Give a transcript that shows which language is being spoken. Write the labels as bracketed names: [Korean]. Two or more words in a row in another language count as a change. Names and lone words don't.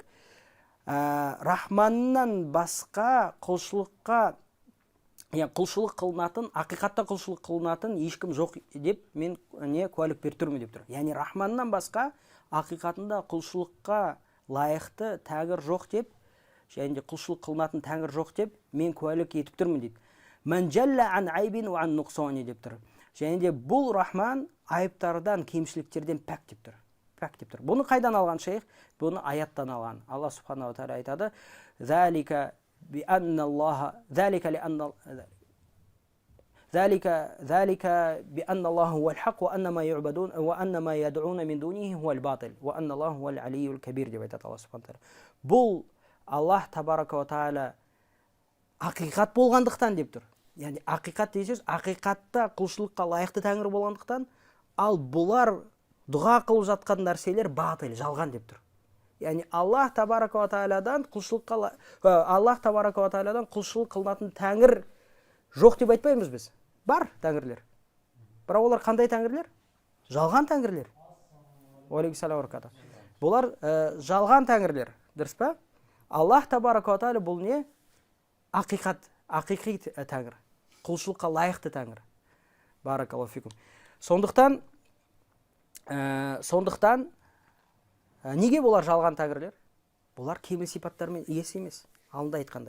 [Kazakh] Рахманнан басқа құлшылыққа, құлшылық қылынатын, ақиқатта құлшылық қылынатын ешкім жоқ деп мен куәлік беріп тұрмын деп тұр. Яғни Рахманнан басқа ақиқатында құлшылыққа лайықты тәңір жоқ деп, және де құлшылық қылынатын тәңір жоқ деп мен куәлік етіп тұрмын дейді. [Arabic] من جل عن عيب وعن نقصان [Kazakh] деп тұр. Және де бұл Рахман айыптардан, кемшіліктерден пәк деп тұр. Бұны қайдан алған шейх? Бұны аяттан алған. Алла [Arabic] سبحانه وتعالى [Kazakh] айтады: [Arabic] "Залика بأن الله ذلك بأن الله هو الحق وأن ما يعبدون وأن ما يدعون من دونه هو الباطل وأن الله هو العلي الكبير" [Kazakh] деп айтады [Arabic] Алла سبحانه وتعالى. [Kazakh] Бұл Аллах [Arabic] تبارك وتعالى [Kazakh] ақиқат болғандықтан деп тұр. Яғни ақиқат дейсіз, ақиқатта құлшылыққа лайықты тәңір болғандықтан, ал бұлар дұға қылып жатқан нәрселер батыл, жалған деп тұр. Яғни Аллах [Arabic] تبارك وتعالى [Kazakh] құлшылық қылынатын тәңір жоқ деп айтпаймыз біз. Бар тәңірлер. Бірақ олар қандай тәңірлер? Жалған тәңірлер. Бұлар жалған тәңірлер. Дұрыс па? Аллах [Arabic] تبارك وتعالى [Kazakh] бұл не? Ақиқи тәңір. Құлшылыққа лайықты тәңір. [Arabic] بارك الله فيكم. [Kazakh] Сондықтан неге болар жалған тәңірлер? Бұлар кемел сипаттармен иесі емес. Алдында айтқандай.